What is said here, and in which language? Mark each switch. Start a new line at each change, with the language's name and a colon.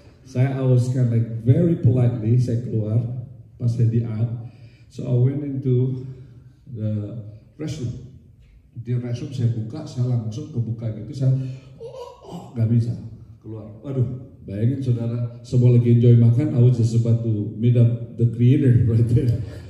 English: I was kind of like very politely
Indonesian: saya keluar pas saya di
English: out. So I went into the restroom.
Indonesian: Di restroom saya buka, saya langsung kebuka gitu, saya nggak bisa keluar. Waduh, bayangin saudara, semua lagi enjoy makan,
English: I was just about to meet up the creator right there.